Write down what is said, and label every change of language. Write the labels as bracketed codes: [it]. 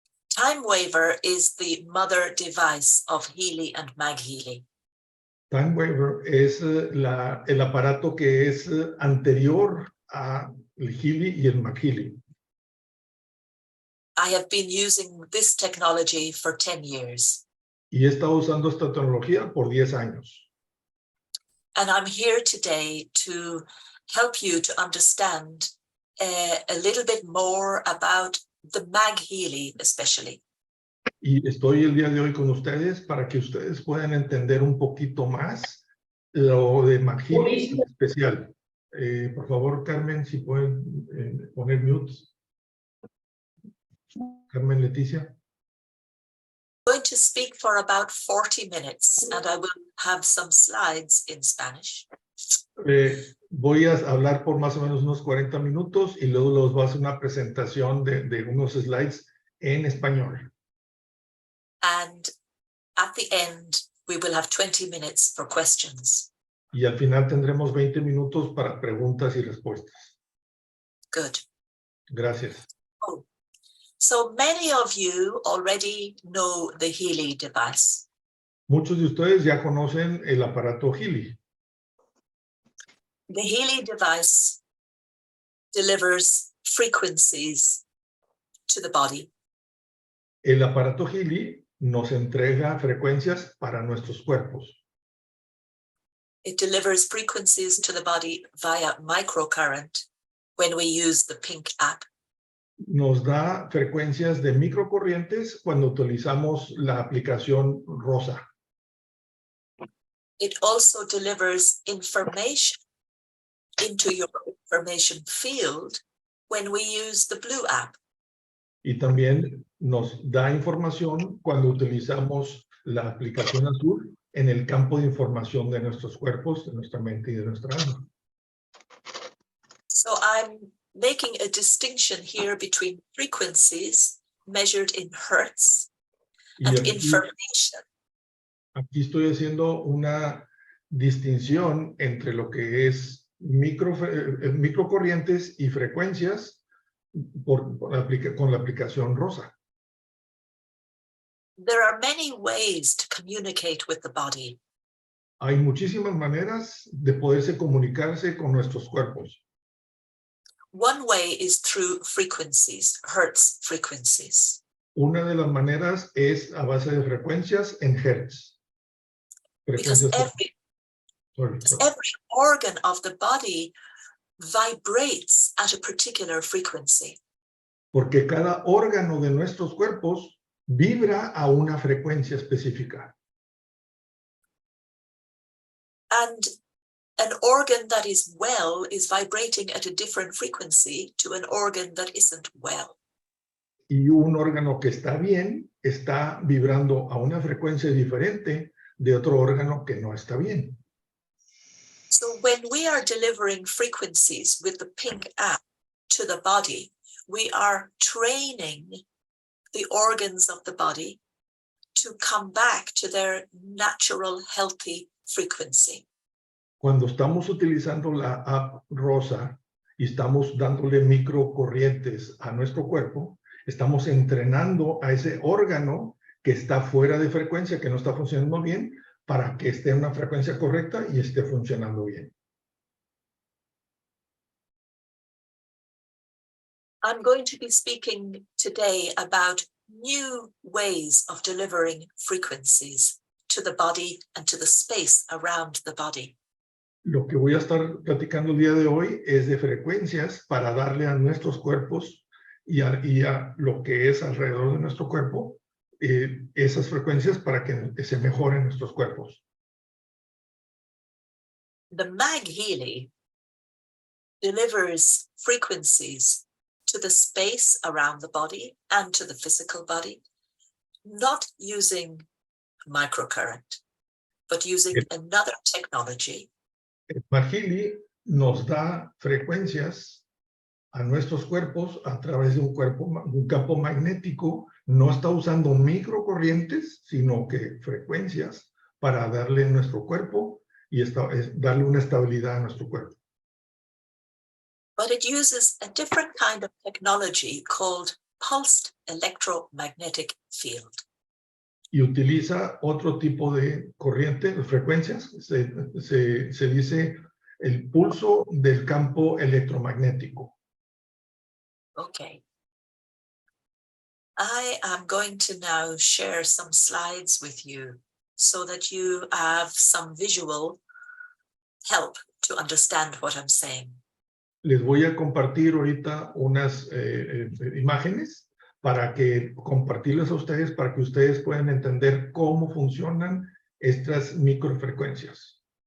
[en] Time waver is the mother device of Healy and MagHealy. [es] Time waver es el aparato que es anterior a el Healy y el MagHealy. [en] I have been using this technology for 10 years. [es] Y he estado usando esta tecnología por 10 años. [en] And I'm here today to help you to understand a little bit more about the MagHealy especially. [es] Y estoy el día de hoy con ustedes para que ustedes puedan entender un poquito más lo de MagHealy en especial. Por favor, Carmen, si pueden poner mute. Carmen Leticia. [en] I'm going to speak for about 40 minutes and I will have some slides in Spanish. [es] Voy a hablar por más o menos unos 40 minutos y luego les voy a hacer una presentación de unos slides en español. [en] And at the end, we will have 20 minutes for questions. [es] Y al final tendremos 20 minutos para preguntas y respuestas. [en] Good. [es] Gracias. Oh. [en] So many of you already know the Healy device. [es] Muchos de ustedes ya conocen el aparato Healy. [en] The Healy device delivers frequencies to the body. [es] El aparato Healy nos entrega frecuencias para nuestros cuerpos. [en] It delivers frequencies to the body via microcurrent when we use the pink app. [es] Nos da frecuencias de microcorrientes cuando utilizamos la aplicación rosa. [en] It also delivers information into your information field when we use the blue app. [es] Y también nos da información cuando utilizamos la aplicación azul en el campo de información de nuestros cuerpos, de nuestra mente y de nuestra alma. [en] So I'm making a distinction here between frequencies measured in hertz and information. [es] Aquí estoy haciendo una distinción entre lo que es microcorrientes y frecuencias con la aplicación rosa. [en] There are many ways to communicate with the body. [es] Hay muchísimas maneras de poderse comunicarse con nuestros cuerpos. [en] One way is through frequencies, hertz frequencies. [es] Una de las maneras es a base de frecuencias en hertz. [en] Because every organ of the body vibrates at a particular frequency. [es] Porque cada órgano de nuestros cuerpos vibra a una frecuencia específica. [en] And an organ that is well is vibrating at a different frequency to an organ that isn't well. [es] Y un órgano que está bien está vibrando a una frecuencia diferente de otro órgano que no está bien. [en] So when we are delivering frequencies with the pink app to the body, we are training the organs of the body to come back to their natural healthy frequency. [es] Cuando estamos utilizando la app rosa y estamos dándole microcorrientes a nuestro cuerpo, estamos entrenando a ese órgano que está fuera de frecuencia, que no está funcionando bien, para que esté en una frecuencia correcta y esté funcionando bien. [en] I'm going to be speaking today about new ways of delivering frequencies to the body and to the space around the body. [es] Lo que voy a estar platicando el día de hoy es de frecuencias para darle a nuestros cuerpos y a lo que es alrededor de nuestro cuerpo, esas frecuencias para que se mejoren nuestros cuerpos. [en] The MagHealy delivers frequencies to the space around the body and to the physical body, not using microcurrent, but using another technology. [es] El MagHealy nos da frecuencias a nuestros cuerpos a través de un campo magnético. No está usando microcorrientes, sino que frecuencias para darle a nuestro cuerpo y darle una estabilidad a nuestro cuerpo. [en] But it uses a different kind of technology called pulsed electromagnetic field. [es] Y utiliza otro tipo de corriente, de frecuencias. Se dice el pulso del campo electromagnético. [en] Okay. I am going to now share some slides with you so that you have some visual help to understand what I'm saying. [es] Les voy a compartir ahorita unas imágenes para que compartirlas a ustedes, para que ustedes puedan entender cómo funcionan estas microfrecuencias.